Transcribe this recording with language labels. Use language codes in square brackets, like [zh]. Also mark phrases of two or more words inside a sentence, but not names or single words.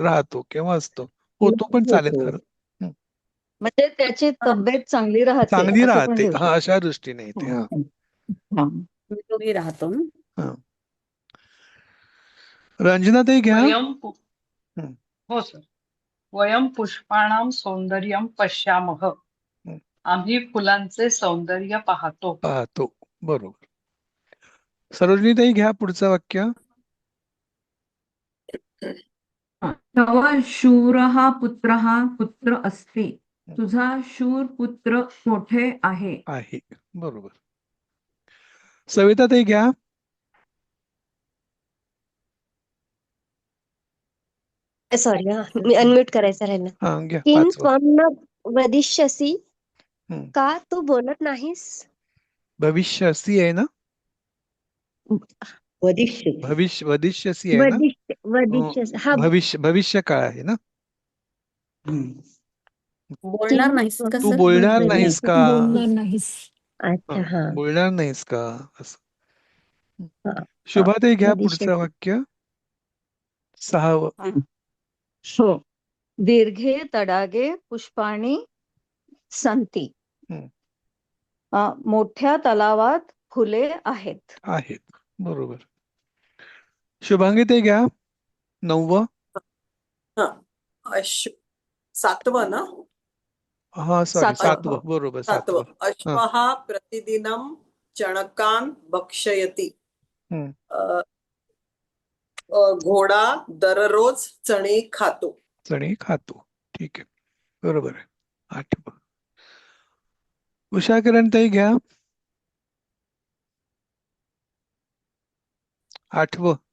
[mr] राहतो किंवा असतो. होतो पण चालेल खरं. म्हणजे त्याची तब्येत चांगली राहते. हा, अशा दृष्टीने इथे. निरोगी राहतो. रंजनाताई घ्या. हो सर. [sa] वयम पुष्पाणां सौंदर्यं पश्यामः. [mr] आम्ही फुलांचे सौंदर्य पाहतो. बरोबर. सरोजिनीताई घ्या पुढचं वाक्य. [sa] तव शूरः पुत्रः पुत्र अस्ति. [mr] तुझा शूर पुत्र मोठे आहे. बरोबर. सविताताई घ्या. सॉरी, मी अनम्यूट करायचं राहिलं. [sa] किम त्वं न वदिष्यसि. [mr] का तू बोलत नाहीस? भविष्यसी आहे ना. वदिष्यसी आहे ना. भविष्य काळ आहे ना. बोलणार नाहीस का? तू बोलणार नाहीस का? बोलणार नाहीस. अच्छा. बोलणार नाहीस का असं. शुभाताई घ्या पुढचं वदिष्यसि वाक्य 6वं. हो. [sa] दीर्घे तडागे पुष्पाणि सन्ति. हम्म. [mr] मोठ्या तलावात फुले आहेत. बरोबर. शुभांगी ताई घ्या 9वं. 7वं ना? हा सॉरी 7वं. 7वं. बरोबर 7वं. 7वं. हा. [sa] अश्वः प्रतिदिनं चणकान् भक्षयति. हम्म. [mr] घोडा दररोज चणे खातो. चणे खातो. ठीक आहे. बरोबर आहे. 8वं. उषा किरण ताई घ्या 8वं.